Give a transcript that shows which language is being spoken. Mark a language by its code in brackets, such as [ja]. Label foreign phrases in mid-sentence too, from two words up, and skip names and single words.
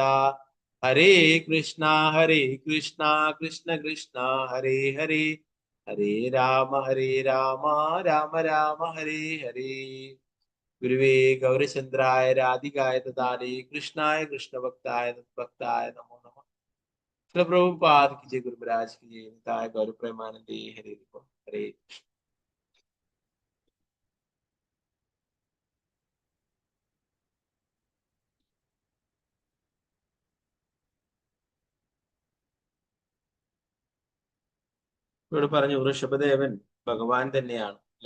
[sa] ഹരേ കൃഷ്ണ കൃഷ്ണ കൃഷ്ണ ഹരേ ഹരേ, ഹരേ രാമ രാമ രാമ ഹരേ ഹരേ. ഗുരുവേ ഗൗരചന്ദ്രായ രാധികായ ദദാലേ കൃഷ്ണായ കൃഷ്ണഭക്തായ ഭക്തായ നമോ നമഃ. [hi] പ്രഭുപാദ് की जय, गुरु महाराज की जय, निताय गौर प्रेमानंदे हरे हरे कृष्ण. [ml] ഇവിടെ പറഞ്ഞു ഋഷഭദേവൻ ഭഗവാൻ തന്നെയാണ് അല്ലെ.